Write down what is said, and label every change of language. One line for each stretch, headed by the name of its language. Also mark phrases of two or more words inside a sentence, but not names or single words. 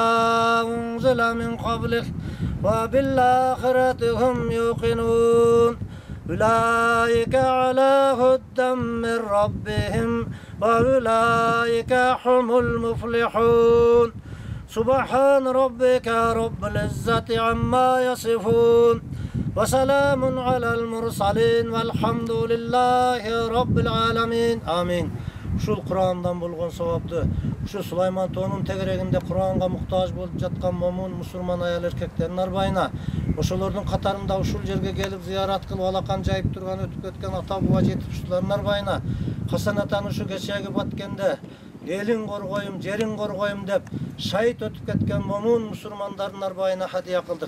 Arabic: أنزل من قبلك وبالآخرة هم يوقنون أولئك على هدى من ربهم وأولئك هم المفلحون سبحان ربك رب العزة عما يصفون وسلام على المرسلين والحمد لله رب العالمين آمين.
Kyrgyz: Ушул Курандан болгон сабапты, ушу Сулайман тоонун тегерегинде Куранга муктаж болуп жаткан момун мусулман аял эркектердин арбайына, ошолордун катарында ушул жерге келип зыярат кылып алакан жайып турган өтүп кеткен ата буба жетишчилердин арбайына, касанатан ушу кечеги Баткенде элин коргоюм, жерин коргоюм деп шайыт өтүп кеткен момун мусулмандардын арбайына хадия кылдык.